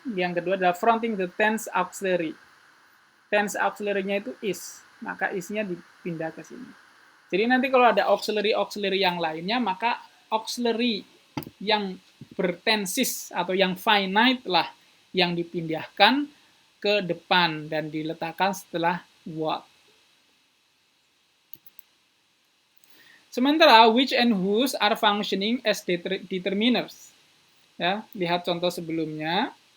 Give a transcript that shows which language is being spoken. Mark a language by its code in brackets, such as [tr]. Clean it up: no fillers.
[id] Yang kedua adalah [en] fronting the tense auxiliary. [id] Tense auxiliary-nya itu is, maka is-nya dipindah ke sini. Jadi nanti kalau ada auxiliary yang lainnya, maka auxiliary yang bertensis atau yang finite lah yang dipindahkan ke depan dan diletakkan setelah what. [en] Sementara which and whose are functioning as determiners. [id] Ya, lihat contoh sebelumnya.